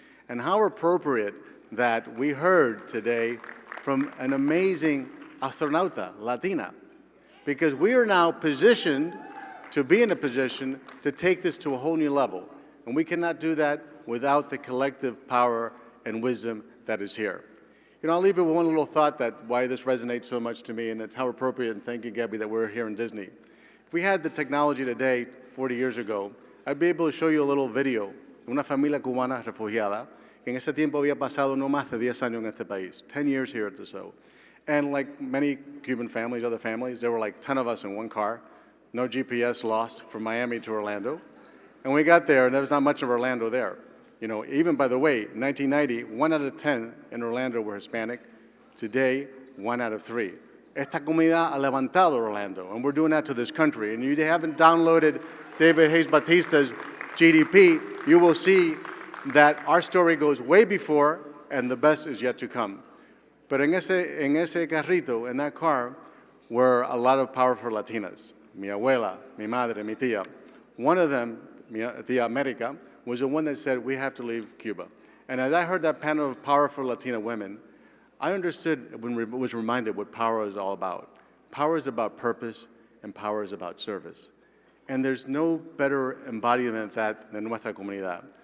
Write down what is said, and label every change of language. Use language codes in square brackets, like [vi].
[en] And how appropriate that we heard today from an amazing astronauta, Latina, because we are now positioned to be in a position to take this to a whole new level. And we cannot do that without the collective power and wisdom that is here. You know, I'll leave you with one little thought that why this resonates so much to me, and it's how appropriate, and thank you, Gabby, that we're here in Disney. If we had the technology today, 40 years ago, I'd be able to show you a little video [es] de una familia cubana refugiada que en ese tiempo había pasado no más de 10 años en este país, [en] 10 years here at the show. And like many Cuban families, other families, there were like 10 of us in one car, no GPS, lost from Miami to Orlando. And we got there, and there was not much of Orlando there. You know, even by the way, 1990, 1 out of 10 in Orlando were Hispanic. Today, 1 out of 3. [es] Esta comunidad ha levantado Orlando, [en] and we're doing that to this country. And you haven't downloaded David Hayes Batista's GDP, you will see that our story goes way before, and the best is yet to come. But [es] en ese carrito, [en] in that car, were a lot of powerful Latinas. [es] Mi abuela, mi madre, mi tía. [en] One of them, [es] mi tía [en] America, was the one that said, we have to leave Cuba. And as I heard that panel of powerful Latina women, I understood, was reminded what power is all about. Power is about purpose, and power is about service. And there's no better embodiment of that than [es] nuestra comunidad.